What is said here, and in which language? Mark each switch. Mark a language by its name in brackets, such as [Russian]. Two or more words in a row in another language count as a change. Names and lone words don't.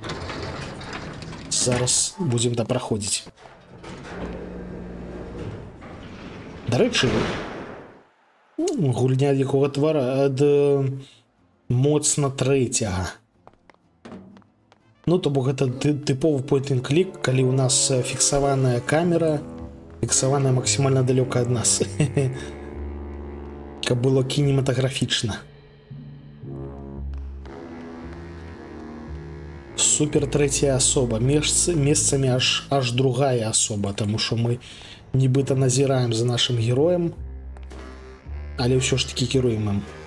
[Belarusian] Зараз будзем дапраходзіць. Дарэчы, гульня якога твара ад моцна трэцяга. Ну, то бок гэта тыповы point-and-click, калі ў нас фіксаваная камера, фіксаваная максімальна далёка ад нас. Каб было кінематаграфічна. Супер трэцяя асоба. Месцамі аж другая асоба, таму што мы нібыта назіраем за нашым героем, але ўсё ж такі кіруем ім.